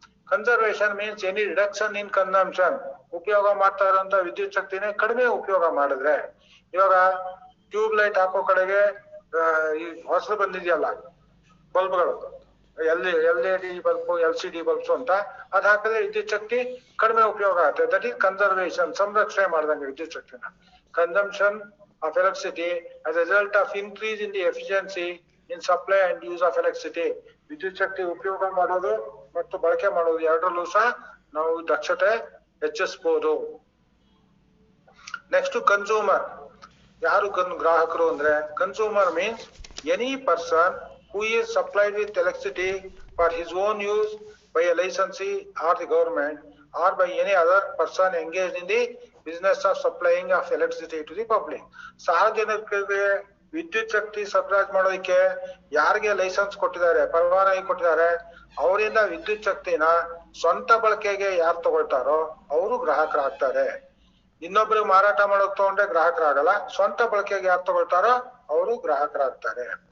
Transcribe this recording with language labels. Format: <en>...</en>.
<en>conservation means any reduction in consumption,</en> <kn>ಉಪಯೋಗ ಮಾಡ್ತಾ ಇರುವಂತ ವಿದ್ಯುತ್ ಶಕ್ತಿನೇ ಕಡಿಮೆ ಉಪಯೋಗ ಮಾಡಿದ್ರೆ. ಇವಾಗ ಟ್ಯೂಬ್ ಲೈಟ್ ಹಾಕೋ ಕಡೆಗೆ ಈ ಹೊಸದು ಬಂದಿದೆಯಲ್ಲ ಬಲ್ಬ್ಗಳು, LED ಬಲ್ಬ್, LCD ಬಲ್ಬ್ಸ್ ಅಂತ, ಅದ್ ಹಾಕಿದ್ರೆ ವಿದ್ಯುತ್ ಶಕ್ತಿ ಕಡಿಮೆ ಉಪಯೋಗ ಆಗುತ್ತೆ.</kn> <en>that is conservation,</en> <kn>ಸಂರಕ್ಷಣೆ ಮಾಡ್ದಂಗೆ ವಿದ್ಯುತ್ ಶಕ್ತಿನ.</kn> <en>Consumption of electricity as a result of increase in the efficiency in supply and use of electricity.</en> <kn>ವಿದ್ಯುತ್ ಶಕ್ತಿ ಉಪಯೋಗ ಮಾಡೋದು ಮತ್ತು ಬಳಕೆ ಮಾಡೋದು ಎರಡರಲ್ಲೂ ಸಹ ನಾವು ದಕ್ಷತೆ ಹೆಚ್ಚಿಸಬಹುದು.</kn> <en>next consumer,</en> <kn>ಯಾರು ಗ್ರಾಹಕರು ಅಂದ್ರೆ</kn> <en>Consumer means any person who is supplied with electricity for his own use by a licensee or the government or by any other person engaged in the business of supplying of electricity to the public.</en> <kn>ಸಾರ್ವಜನಿಕರಿಗೆ ವಿದ್ಯುತ್ ಶಕ್ತಿ ಸರಬರಾಜು ಮಾಡೋದಕ್ಕೆ ಯಾರಿಗೆ licence ಕೊಟ್ಟಿದ್ದಾರೆ, ಪರವಾನಗಿ ಕೊಟ್ಟಿದ್ದಾರೆ, ಅವರಿಂದ ವಿದ್ಯುತ್ ಶಕ್ತಿನ ಸ್ವಂತ ಬಳಕೆಗೆ ಯಾರು ತಗೊಳ್ತಾರೋ ಅವರು ಗ್ರಾಹಕರಾಗ್ತಾರೆ. ಇನ್ನೊಬ್ರಿಗೆ ಮಾರಾಟ ಮಾಡೋಕ್ ತಗೊಂಡ್ರೆ ಗ್ರಾಹಕರಾಗಲ್ಲ. ಸ್ವಂತ ಬಳಕೆಗೆ ಯಾರು ತಗೊಳ್ತಾರೋ ಅವರು ಗ್ರಾಹಕರಾಗ್ತಾರೆ.</kn>